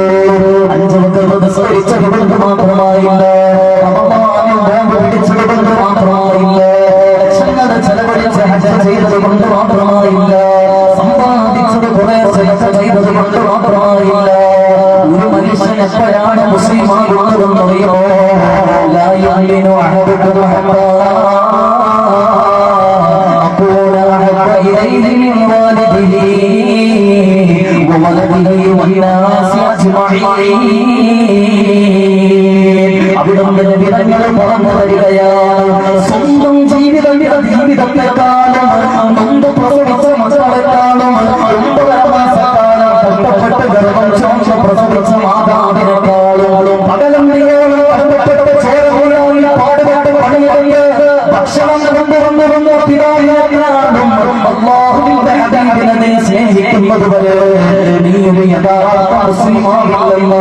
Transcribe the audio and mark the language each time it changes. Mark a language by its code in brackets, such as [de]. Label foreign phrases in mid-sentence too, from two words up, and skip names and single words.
[ml] 5 വക്ത് നിസ്കരിച്ചതുകൊണ്ട് മാത്രമായില്ല, റമദാനിൽ നോമ്പ് പിടിച്ചതുകൊണ്ട് മാത്രമായില്ല, ലക്ഷങ്ങൾ ചെലവഴിച്ച് ഹജ്ജ് ചെയ്തത് കൊണ്ട് മാത്രമായില്ല, സമ്പാദിച്ചത് കുറെ സദഖ ചെയ്തത് കൊണ്ട് മാത്രമായില്ല. ഒരു മനുഷ്യൻ എപ്പോഴാണ് മുസ്ലിമാകുന്നതെന്നറിയുമോ? [ar] ലാ يؤمن أحدكم حتى أكون أحب إليه من والده وولده والناس أجمعين. [ml] അവിടുന്ന് വിധങ്ങൾ പറഞ്ഞു തരികയാണ്, സ്വന്തം ജീവിതത്തെക്കാളും നൊന്ത് പ്രസവിച്ച മക്കളെക്കാളും 9 മാസക്കാലം കഷ്ടപ്പെട്ട് ഗർഭം ചുമച്ച് പ്രസവിച്ച മാതാവിനെക്കാളും പകലന്തിയോളം കഷ്ടപ്പെട്ട് ചേർന്ന് പാടുപെട്ട് പണിയെടുത്ത് ഭക്ഷണം കൊണ്ടുവന്നു പിതാവിനാലും അല്ലാഹുവിന്റെ ഹബീബിനെ സ്നേഹിക്കുന്നത് വരെ നീ ഒരു യഥാർത്ഥ മുസ്ലിമാണല്ലോ.